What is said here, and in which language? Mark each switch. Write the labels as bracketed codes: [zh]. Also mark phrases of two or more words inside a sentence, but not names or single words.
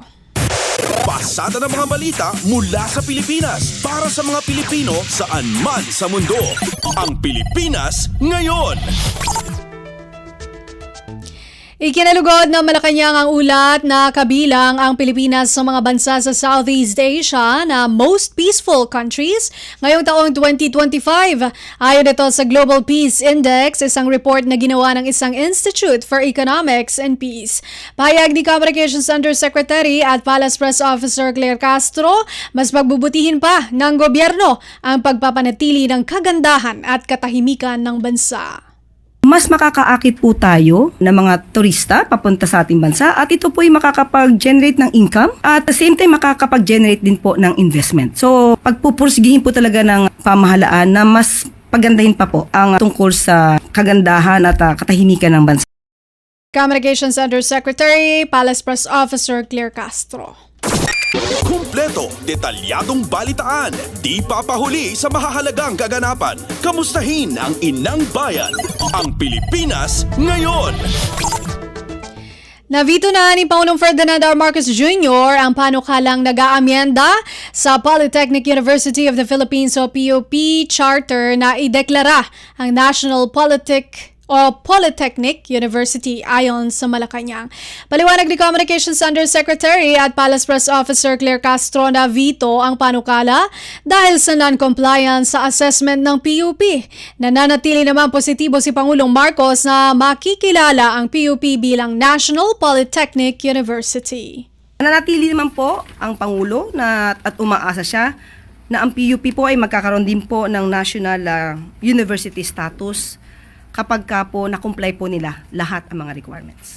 [tl] Pasada ng mga balita mula sa Pilipinas para sa mga Pilipino saan man sa mundo. Ang Pilipinas ngayon. Ikinalugod ng Malacanang ang ulat na kabilang ang Pilipinas sa mga bansa sa Southeast Asia na [en] most peaceful countries [tl] ngayong taong 2025. Ayon ito sa Global Peace Index, isang report na ginawa ng isang Institute for Economics and Peace. Pahayag ni Communications Undersecretary at Palace Press Officer Claire Castro, mas pagbubutihin pa ng gobyerno ang pagpapanatili ng kagandahan at katahimikan ng bansa. Mas makakaakit po tayo ng mga turista papunta sa ating bansa at ito po ay makakapag-generate ng income at [en] at the same time [tl] makakapag-generate din po ng investment. So pagpupursigihin po talaga ng pamahalaan na mas pagandahin pa po ang tungkol sa kagandahan at katahimikan ng bansa. Communications Undersecretary, Palace Press Officer Claire Castro. Kumpleto, detalyadong balitaan, di papahuli sa mahahalagang kaganapan. Kamustahin ang inang bayan, ang Pilipinas ngayon. Navito na ni Pangulong Ferdinand R. Marcos Jr. ang panukalang nag-aamyenda sa Polytechnic University of the Philippines o PUP Charter na ideklara ang National Polytechnic University ayon sa Malacanang. Paliwanag ni Communications Undersecretary at Palace Press Officer Claire Castro na veto ang panukala dahil sa non-compliance sa assessment ng PUP. Nananatili naman positibo si Pangulong Marcos na makikilala ang PUP bilang National Polytechnic University. Nananatili naman po ang Pangulo at umaasa siya na ang PUP po ay magkakaroon din po ng [en] national university status [tl] kapag ka po na-comply po nila lahat ang mga requirements.